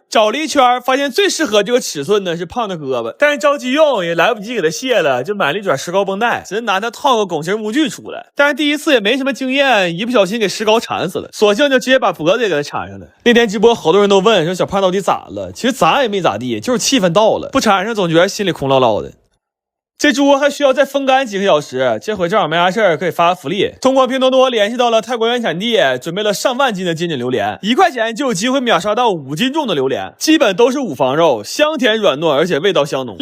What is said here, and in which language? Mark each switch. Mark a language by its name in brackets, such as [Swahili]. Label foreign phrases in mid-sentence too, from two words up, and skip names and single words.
[Chinese] 找了一圈，發現最適合這個尺寸呢是胖的胳膊，但是着急用也來不及給它卸了，就買了一卷石膏繃帶，只是拿它套個拱形模具出來。但是第一次也沒什麼經驗，一不小心給石膏纏死了，索性就直接把脖子也給它纏上了。那天直播好多人都問說小胖到底咋了，其實咋也沒咋地，就是氣氛到了，不纏上總覺得心裡空落落的。這豬還需要再風乾幾個小時，這回正好沒啥事兒，可以發福利。通過拼多多聯繫到了泰國原產地，準備了上萬斤的金枕榴蓮，1塊錢就有機會秒殺到5斤重的榴蓮，基本都是五房肉，香甜軟糯，而且味道香濃。